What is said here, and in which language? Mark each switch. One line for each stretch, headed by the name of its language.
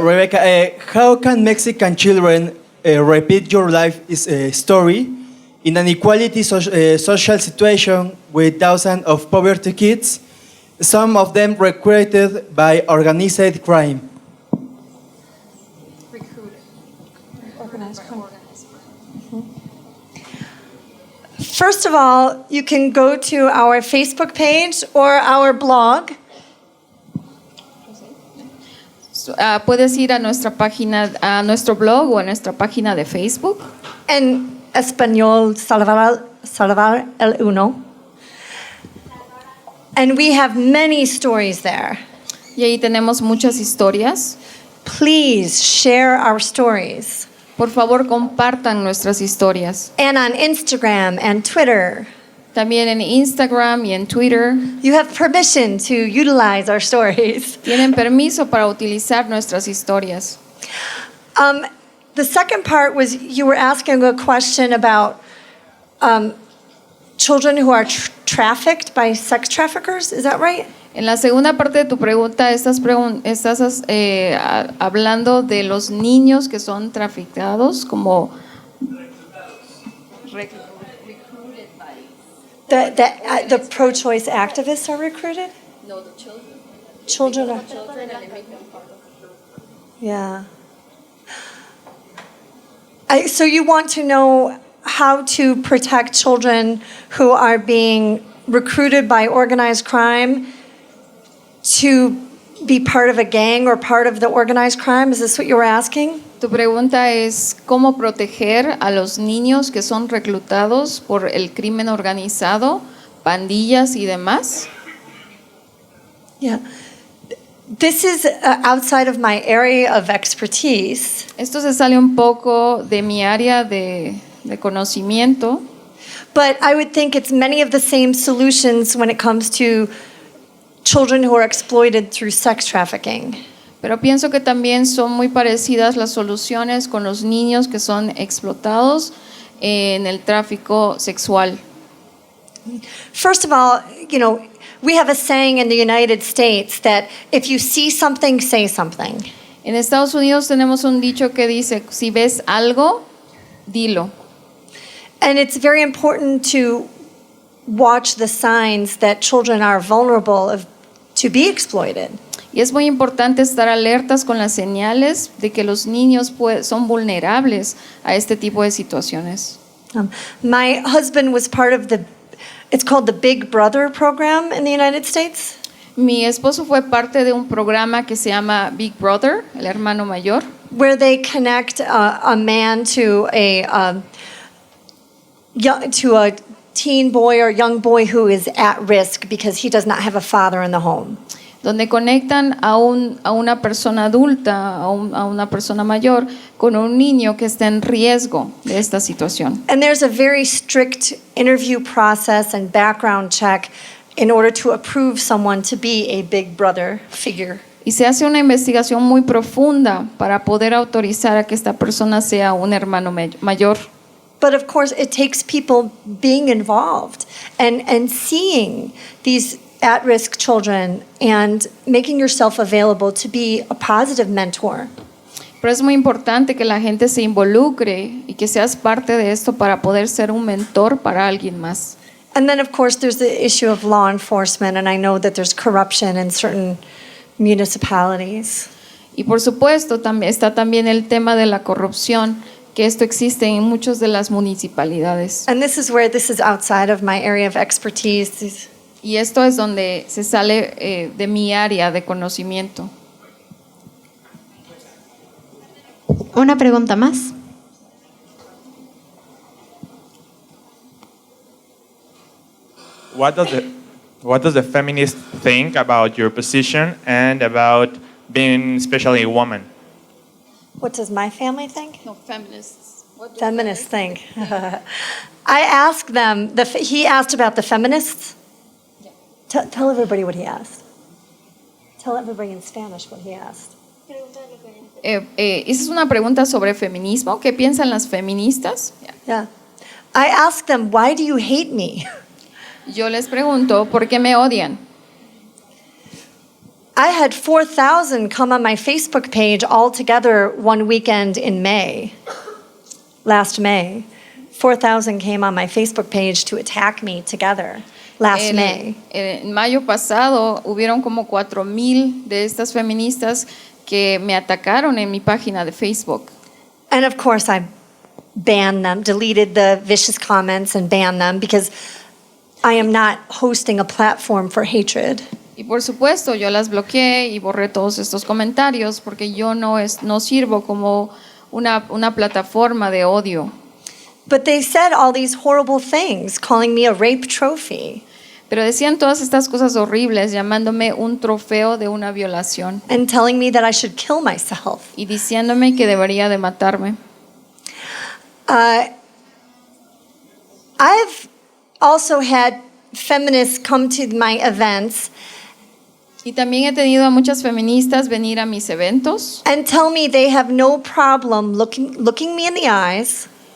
English: Rebecca, how can Mexican children repeat your life story in an equality social situation with thousands of poverty kids, some of them recruited by organized crime? First of all, you can go to our Facebook page or our blog.
Spanish: Puedes ir a nuestra página, a nuestro blog o a nuestra página de Facebook. En español, Salvar el Uno.
English: And we have many stories there.
Spanish: Y ahí tenemos muchas historias.
English: Please share our stories.
Spanish: Por favor, compartan nuestras historias.
English: And on Instagram and Twitter.
Spanish: También en Instagram y en Twitter.
English: You have permission to utilize our stories.
Spanish: Tienen permiso para utilizar nuestras historias.
English: The second part was you were asking a question about children who are trafficked by sex traffickers. Is that right?
Spanish: En la segunda parte de tu pregunta estás hablando de los niños que son traficados como
English: The pro-choice activists are recruited? No, the children. Children are. Yeah. So you want to know how to protect children who are being recruited by organized crime to be part of a gang or part of the organized crime? Is this what you were asking?
Spanish: Tu pregunta es cómo proteger a los niños que son reclutados por el crimen organizado, pandillas y demás.
English: Yeah. This is outside of my area of expertise.
Spanish: Esto se sale un poco de mi área de conocimiento,
English: But I would think it's many of the same solutions when it comes to children who are exploited through sex trafficking.
Spanish: pero pienso que también son muy parecidas las soluciones con los niños que son explotados en el tráfico sexual.
English: First of all, we have a saying in the United States that if you see something, say something.
Spanish: En Estados Unidos tenemos un dicho que dice, si ves algo, dilo.
English: And it's very important to watch the signs that children are vulnerable to be exploited.
Spanish: Y es muy importante estar alertas con las señales de que los niños son vulnerables a este tipo de situaciones.
English: My husband was part of it's called the Big Brother program in the United States.
Spanish: Mi esposo fue parte de un programa que se llama Big Brother, el hermano mayor,
English: Where they connect a man to a teen boy or young boy who is at risk because he does not have a father in the home.
Spanish: donde conectan a una persona adulta, a una persona mayor, con un niño que está en riesgo de esta situación.
English: And there's a very strict interview process and background check in order to approve someone to be a Big Brother figure.
Spanish: Y se hace una investigación muy profunda para poder autorizar a que esta persona sea un hermano mayor.
English: But of course, it takes people being involved and seeing these at-risk children and making yourself available to be a positive mentor.
Spanish: Pero es muy importante que la gente se involucre y que seas parte de esto para poder ser un mentor para alguien más.
English: And then, of course, there's the issue of law enforcement, and I know that there's corruption in certain municipalities.
Spanish: Y por supuesto, está también el tema de la corrupción, que esto existe en muchas de las municipalidades.
English: And this is outside of my area of expertise.
Spanish: Y esto es donde se sale de mi área de conocimiento. Una pregunta más.
English: What does the feminist think about your position and about being especially a woman? What does my family think? No, feminists. Feminists think. I asked them, he asked about the feminists. Tell everybody what he asked. Tell everybody in Spanish what he asked.
Spanish: Esa es una pregunta sobre feminismo. ¿Qué piensan las feministas?
English: Yeah. I asked them, why do you hate me?
Spanish: Yo les pregunto, ¿por qué me odian?
English: I had 4,000 come on my Facebook page all together one weekend in May. Last May. 4,000 came on my Facebook page to attack me together. Last May.
Spanish: En mayo pasado hubieron como 4,000 de estas feministas que me atacaron en mi página de Facebook.
English: And of course I banned them, deleted the vicious comments and banned them because I am not hosting a platform for hatred.
Spanish: Y por supuesto yo las bloqueé y borré todos estos comentarios porque yo no sirvo como una plataforma de odio.
English: But they said all these horrible things, calling me a rape trophy.
Spanish: Pero decían todas estas cosas horribles, llamándome un trofeo de una violación.
English: And telling me that I should kill myself.
Spanish: Y diciéndome que debería de matarme.
English: I've also had feminists come to my events
Spanish: Y también he tenido a muchas feministas venir a mis eventos
English: and tell me they have no problem looking me in the eyes